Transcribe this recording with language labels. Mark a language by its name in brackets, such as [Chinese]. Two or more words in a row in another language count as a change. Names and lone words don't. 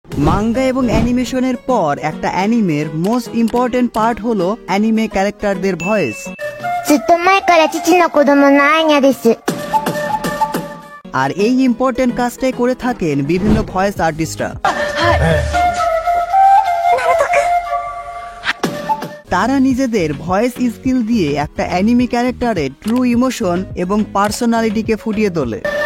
[Bangla] মাঙ্গা এবং অ্যানিমেশনের পর একটা অ্যানিমের [English] most important part [Bangla] হলো [English] anime characters' voice. [Japanese] ずっと前から父の子供のアーニャです。 [Bangla] আর এই ইম্পর্টেন্ট কাজটাই করে থাকেন বিভিন্ন [English] voice artists. [Bangla] তারা নিজেদের [English] voice skill [Bangla] দিয়ে একটা [English] anime character's true emotion [Bangla] এবং পার্সোনালিটিকে ফুটিয়ে তোলে।